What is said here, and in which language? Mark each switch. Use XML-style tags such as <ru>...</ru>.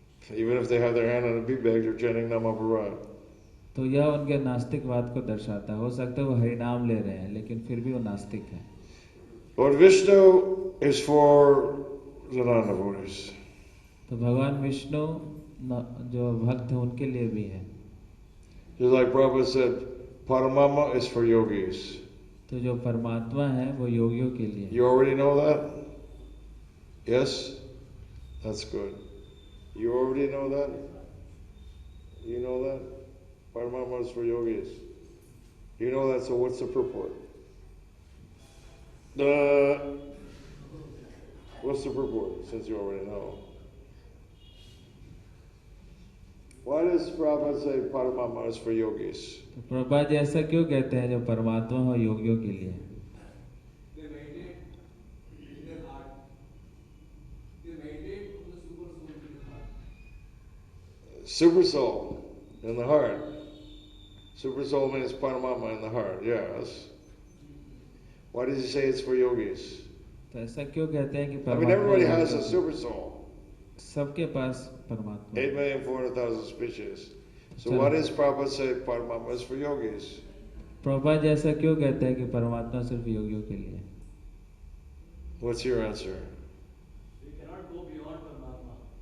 <en>Even if they have their hand on a bead bag, they're chanting Nama Parad.</en> <hi>तो यह उनके नास्तिकवाद को दर्शाता है। हो सकता है वो हरिनाम ले रहे हैं लेकिन फिर भी वो नास्तिक हैं।</hi> <en>Lord Vishnu is for the non-devotees.</en> <hi>तो भगवान विष्णु जो भक्त हैं उनके लिए भी है।</hi> <en>Just like Prabhupada said, Paramama is for yogis.</en> <hi>तो जो परमात्मा है वो योगियों के लिए।</hi> <en>You already know that? Yes? That's good. You already know that? You know that? Paramama is for yogis. You know that, so what's the purport? What's the purport, since you already know? Why does Prabhupada say Paramama is for yogis?</en> <hi>तो प्रभुपाद जी ऐसा क्यों कहते हैं जो परमात्मा हो योगियों के लिए?</hi> <en>They meditate in their heart. They meditate on the super soul in the heart. Super soul in the heart. Super soul means Paramama in the heart, yes. Why does he say it's for yogis?</en> <hi>तो ऐसा क्यों कहते हैं कि</hi> <en>I mean, everybody has a super soul.</en> <hi>सबके पास परमात्मा।</hi> <en>8,400,000 species. So why does Prabhupada say Paramama is for yogis?</en> <hi>Prabhupada ji ऐसा क्यों कहते हैं कि परमात्मा सिर्फ योगियों के लिए?</hi> <en>What's your answer? They cannot go beyond Paramatma.</en>